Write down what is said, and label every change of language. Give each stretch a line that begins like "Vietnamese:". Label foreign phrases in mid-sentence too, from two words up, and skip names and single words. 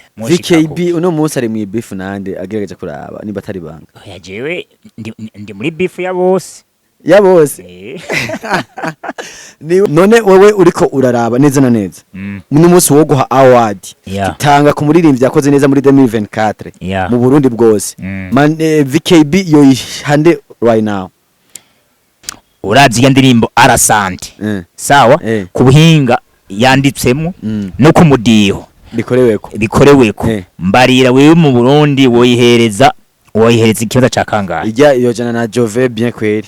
Rundi: VKB uno munsi ari mu beef nande agerageje kuraba niba atari banga oya jewe ndi muri beef ya bose none wewe uriko uraraba neza na neza uno munsi wo guha award tanga ku muririmbyi yakoze neza muri 2024 mu Burundi bwose man VKB yo hande
English: right now
Rundi: urazi ya ndirimbo Arasante sawa ku buhinga yanditsemo no ku mudiho bikoreweko mbarira wewe mu Burundi woyihereza ikibazo ca kangahe ijya iyo jana na Jove bien kweri